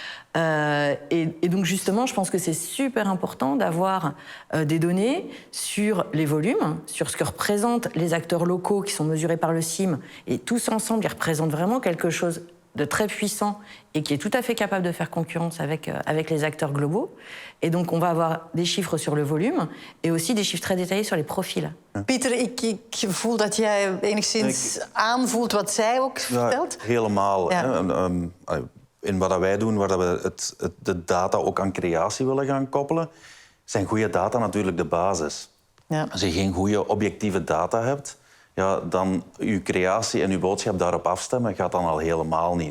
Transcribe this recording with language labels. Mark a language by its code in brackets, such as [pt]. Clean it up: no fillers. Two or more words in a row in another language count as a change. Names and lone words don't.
[fr] Et donc justement, je pense que c'est super important d'avoir des données sur les volumes, sur ce que représentent les acteurs locaux qui sont mesurés par le CIM, et tous ensemble, ils représentent vraiment quelque chose de très puissant et qui est tout à fait capable de faire concurrence avec les acteurs globaux. Et donc on va avoir des chiffres sur le volume et aussi des chiffres très détaillés sur les profils. [nl] Pieter, ik voel dat jij enigszins aanvoelt wat zij ook vertelt. Helemaal. Ja. In wat wij doen, waar we de data ook aan creatie willen gaan koppelen, zijn goede data natuurlijk de basis. Ja. Als je geen goede objectieve data hebt, ja, dan je creatie en je boodschap daarop afstemmen gaat dan al helemaal niet.